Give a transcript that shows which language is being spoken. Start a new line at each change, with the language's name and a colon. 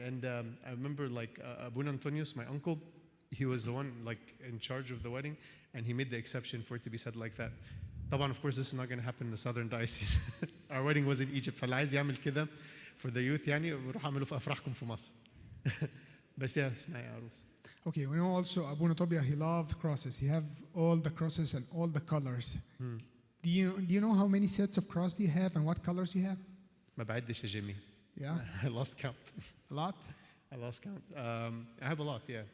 English: And I remember like Abuna Antonius, my uncle, he was the one like in charge of the wedding, and he made the exception for it to be said like that.
Arabic: طبعا
English: of course this is not going to happen in the Southern Diocese. Our wedding was in Egypt.
Arabic: فاللي عايز يعمل كده
English: for the youth
Arabic: يعني روح اعملوا في أفراحكم في مصر. بس يا اسمعي يا عروس.
English: Okay, we know also Abuna Tobia, he loved crosses. He have all the crosses and all the colors. Do you know how many sets of cross do you have and what colors you have?
Arabic: ما بعدش يا جيمي.
English: Yeah, I lost count. a lot. I lost count. I have a lot, yeah.